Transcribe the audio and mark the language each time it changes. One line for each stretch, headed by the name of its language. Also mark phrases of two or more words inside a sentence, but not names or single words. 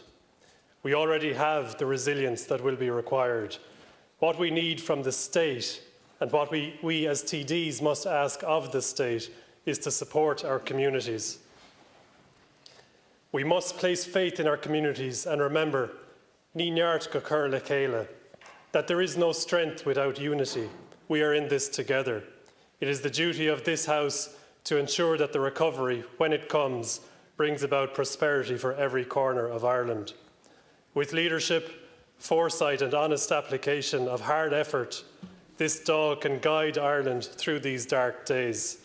English: We already have the resilience that will be required. What we need from the state, and what we as TDs must ask of the state, is to support our communities. We must place faith in our communities and remember,
Irish: ní neart go cur le chéile,
English: that there is no strength without unity. We are in this together. It is the duty of this House to ensure that the recovery, when it comes, brings about prosperity for every corner of Ireland. With leadership, foresight and honest application of hard effort, this Dáil can guide Ireland through these dark days.